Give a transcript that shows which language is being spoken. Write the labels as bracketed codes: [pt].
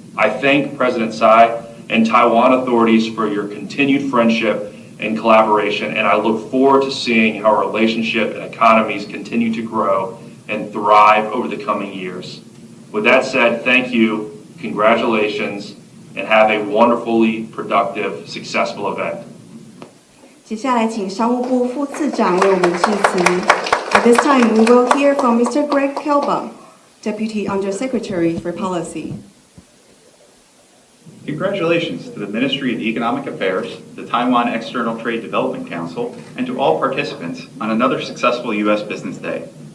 [en] I thank President Tsai and Taiwan authorities for your continued friendship and collaboration, and I look forward to seeing how our relationship and economies continue to grow and thrive over the coming years. With that said, thank you, congratulations, and have a wonderfully productive, successful event. [zh] 接下来请商务部副次长为我们致辞。 [en] At this time, we will hear from Mr. Greg Kelba, Deputy Undersecretary for Policy. Congratulations to the Ministry of Economic Affairs, the Taiwan External Trade Development Council, and to all participants on another successful U.S. Business Day.